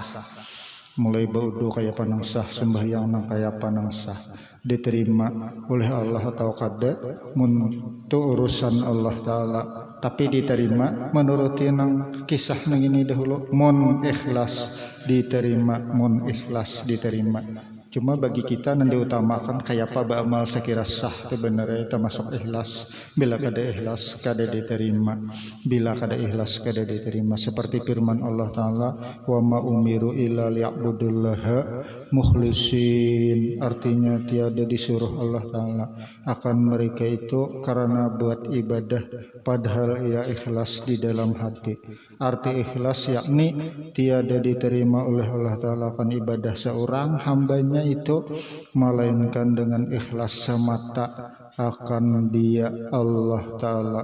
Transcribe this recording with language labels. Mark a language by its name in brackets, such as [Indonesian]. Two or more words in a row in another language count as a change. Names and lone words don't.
[Banjar] Mulai baudu kayak panang sah, sembahyang nang kayak panang sah, diterima oleh Allah atau kada mun tu urusan Allah Ta'ala, tapi diterima menuruti nang kisah nang ini dahulu. Mun ikhlas diterima, mun ikhlas diterima. Cuma bagi kita yang diutamakan kayak apa beramal sekira sah sebenarnya termasuk ikhlas. Bila kada ikhlas kada diterima, bila kada ikhlas kada diterima. [Indonesian] Seperti firman Allah Ta'ala, [Arabic] وما أمروا إلا ليعبدوا الله مخلصين, [Indonesian] artinya tiada disuruh Allah Ta'ala akan mereka itu karena buat ibadah padahal ia ikhlas di dalam hati. Arti ikhlas yakni tiada diterima oleh Allah Ta'ala akan ibadah seorang hambanya itu melainkan dengan ikhlas semata akan dia Allah Ta'ala.